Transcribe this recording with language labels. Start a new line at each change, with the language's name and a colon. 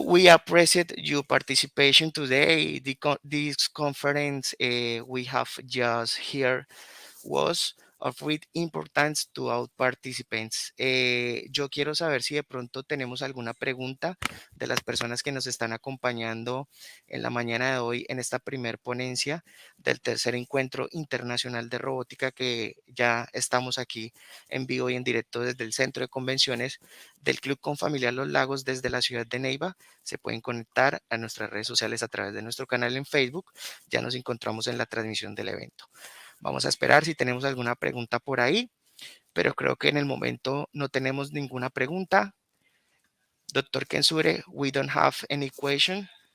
English: We appreciate your participation today. This conference we have just here was of great importance to our participants.
Spanish: Yo quiero saber si de pronto tenemos alguna pregunta de las personas que nos están acompañando en la mañana de hoy en esta primer ponencia del tercer encuentro internacional de robótica, que ya estamos aquí en vivo y en directo desde el centro de convenciones del Club Confamiliar Los Lagos desde la ciudad de Neiva. Se pueden conectar a nuestras redes sociales a través de nuestro canal en Facebook. Ya nos encontramos en la transmisión del evento. Vamos a esperar si tenemos alguna pregunta por ahí, pero creo que en el momento no tenemos ninguna pregunta.
English: Dr. Kensure, we don't have any question.